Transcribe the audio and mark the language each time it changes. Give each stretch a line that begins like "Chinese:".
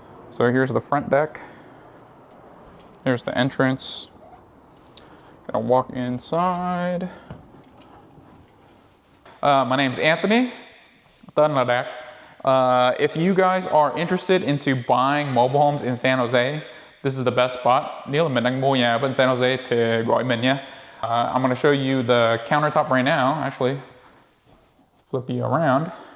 English: So here's the front deck. There's the entrance. Gonna walk inside. My name's Anthony.
Vietnamese: Tên là Đạt.
English: If you guys are interested into buying mobile homes in San Jose, this is the best spot.
Vietnamese: Nếu là mình đang mua nhà ở bên San Jose thì gọi mình nha.
English: I'm gonna show you the countertop right now. Actually, flip you around.